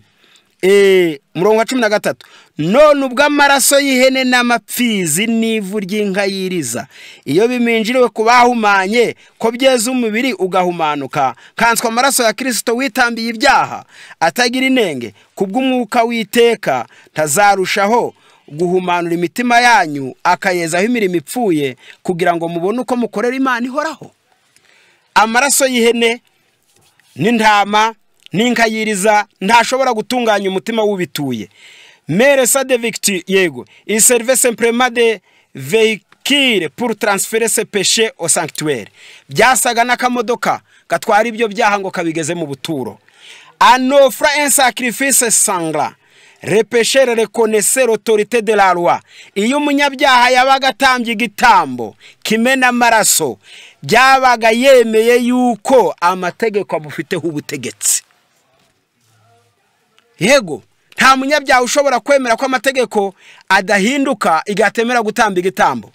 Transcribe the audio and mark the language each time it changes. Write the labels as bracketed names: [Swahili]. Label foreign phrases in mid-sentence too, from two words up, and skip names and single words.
[Kinyarwanda] Murongo wa 13, none ubwo amaraso y'ihene n'amapfizi n'ivu ry'inka yiriza iyo biminjiriwe kubahumanye ko byeza umubiri ugahumanuka, kanswa amaraso ya Kristo witambiye ibyaha atagira inenge, kubw'umwuka w'iteka ntazarushaho guhumanura imitima yanyu akayezaho imirimo ipfuye, kugira ngo mubone uko mukorera Imana ihoraho. Amaraso y'ihene n'intama n'inka yiriza ntashobora gutunganya umutima w'ubituye. [French] Mais le sang des victimes, yego, il servait simplement de véhicule pour transférer ses péchés au sanctuaire. [Kinyarwanda] Byasaga n'akamodoka gatwara ibyo byaha ngo kabigeze mu buturo. [French] En offrant un sacrifice sanglant, le pécheur reconnaissait l'autorité de la loi. [Kinyarwanda] Iyo umunyabyaha yabaga atambye igitambo kimena amaraso, byabaga yemeye yuko amategeko amufiteho ubutegetsi. Yego, nta munyabyaha ushobora kwemera ko amategeko adahinduka igatemera gutamba igitambo.